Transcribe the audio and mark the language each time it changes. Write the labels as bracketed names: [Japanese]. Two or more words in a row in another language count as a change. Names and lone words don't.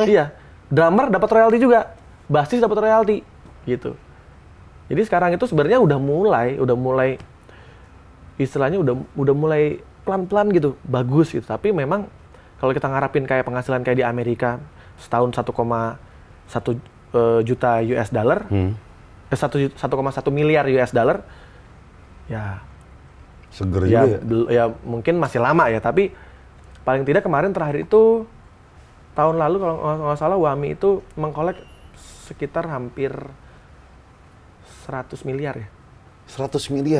[Indonesian] Iya, drummer dapat royalti juga, bassis dapat royalti, gitu. Jadi sekarang itu sebenarnya udah mulai istilahnya udah mulai pelan-pelan gitu, bagus gitu. Tapi memang kalau kita ngarapin kayak penghasilan kayak di Amerika setahun 1,1 juta [English] US dollar. [Indonesian] 1,1 miliar [English] US dollar, [Indonesian] ya seger juga ya mungkin masih lama ya, tapi paling tidak kemarin terakhir itu tahun lalu kalau nggak salah Wami itu mengkolek sekitar hampir 100 miliar ya. 100 miliar?